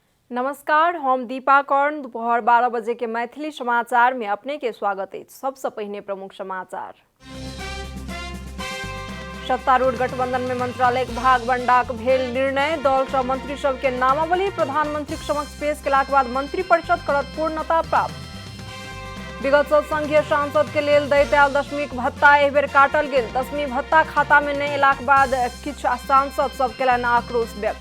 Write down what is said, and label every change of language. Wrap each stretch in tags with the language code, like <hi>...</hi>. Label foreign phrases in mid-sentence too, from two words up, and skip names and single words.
<mai>नमस्कार, हम दीपा कर्ण। दोपहर 12 बजे के मैथिली समाचार में अपने के स्वागत है। सबसे पहले प्रमुख समाचार। सत्तारूढ़ गठबंधन में मंत्रालय भाग बंडाक भेल निर्णय। दल सँ मंत्री सब के नामावली प्रधानमंत्री समक्ष पेश केलाक बाद मंत्री परिषद करत पूर्णता प्राप्त। विगत सँ संघीय सांसद के लेल दैत आयल दशमीक भत्ता एहि बेर काटल गेल। दशमी भत्ता खाता में नहि एलाक बाद किछु सांसद सब केलनि आक्रोश व्यक्त।</mai>